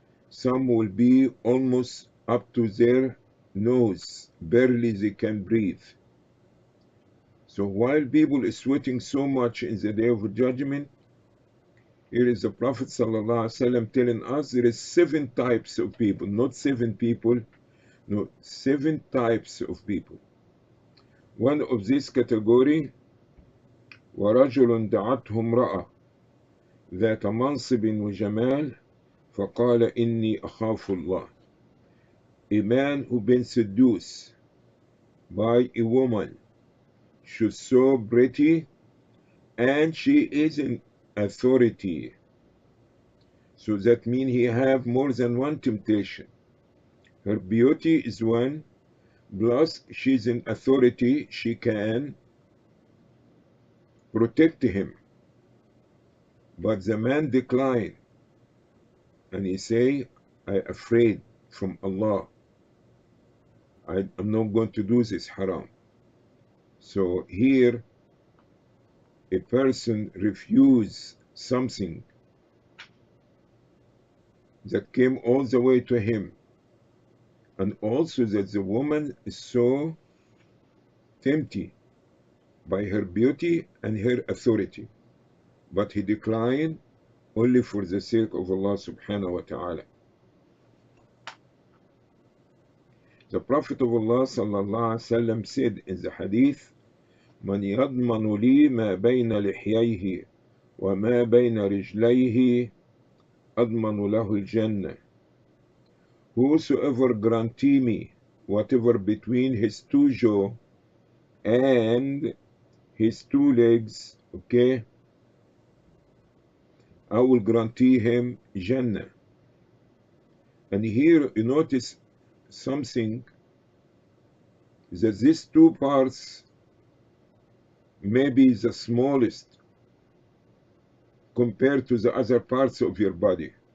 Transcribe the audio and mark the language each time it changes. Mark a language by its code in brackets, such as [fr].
[en] Some will be almost up to their nose, barely they can breathe. So while people is sweating so much in the day of judgment, here is the Prophet ﷺ telling us there is 7 types of people, not 7 people, no, 7 types of people. One of this category, [ar] وَرَجُلٌ دَعَتْهُ امْرَأَةٌ ذَاتَ مَنْصِبٍ وَجَمَالٍ فَقَالَ إِنِّي أَخَافُ اللَّهِ. [en] A man who been seduced by a woman. She's so pretty and she is in authority. So that means he have more than one temptation. Her beauty is one, plus she's in authority, she can protect him. But the man declined, and he say, I'm afraid from Allah. I'm not going to do this haram. So here, a person refuse something that came all the way to him, and also that the woman is so tempted by her beauty and her authority, but he declined only for the sake of Allah subhanahu wa ta'ala. The Prophet of Allah sallallahu alaihi wasallam said in the hadith, [ar] من يضمن لي ما بين لحييه وما بين رجليه أضمن له الجنة. [en] Whosoever grantee me whatever between his two jaw and his two legs, okay, I will grantee him Jannah. And here you notice something, that these two parts may be the smallest compared to the other parts of your body.